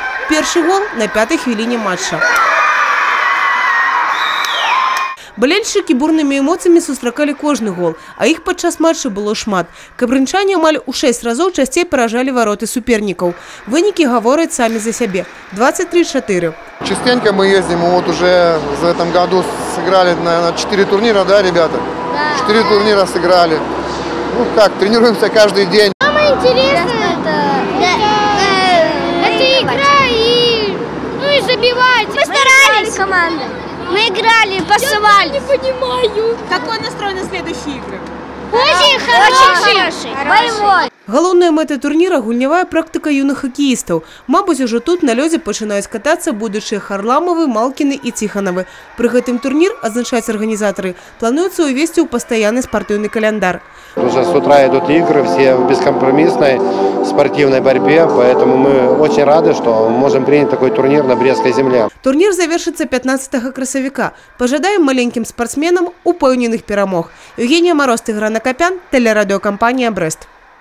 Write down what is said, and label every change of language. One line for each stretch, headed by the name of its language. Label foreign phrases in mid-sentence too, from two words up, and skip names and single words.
Belarusian: Першы гол на 5-й хвіліне матча. Балельшчыкі бурнымі эмоцыямі сустракалі кожны гол, а іх падчас матча было шмат. Кабрынчане амаль у 6 разоў часцей паражалі вароты супернікаў. Вынікі гавораць самі за сябе. 23-4.
Russian: Частенько мы ездим, мы вот уже в этом году сыграли, наверное, 4 турнира, да, ребята? 4 турнира сыграли. Ну как, тренируемся каждый день. Самое интересное это игра и забивать. Мы старались команды. Мы играли, пасовали. Не понимаю. Какой настрой на следующие игры? Очень хороший. Боевой.
Belarusian: Галоўная мэта турніра – гульнявая практыка юных хакеістаў. Мабыць, ужо тут на лёдзе пачынаюць катацца будучыя Харламавы, Малкіны і Ціханавы. Пры гэтым турнір, азначаюць арганізатары, плануецца увесці ў пастаянны спартыўны каляндар.
Russian: Уже с утра идут игры, все в бескомпромиссной спортивной борьбе, поэтому мы очень рады, что можем принять такой турнир на Брестской земле.
Belarusian: Турнір завершыцца 15 красавіка. Пажадаем маленькім спартсменам упэўненых перамог.
Russian: Евгения Мороз, Тыгран Акопян, телерадиокомпания «Брест».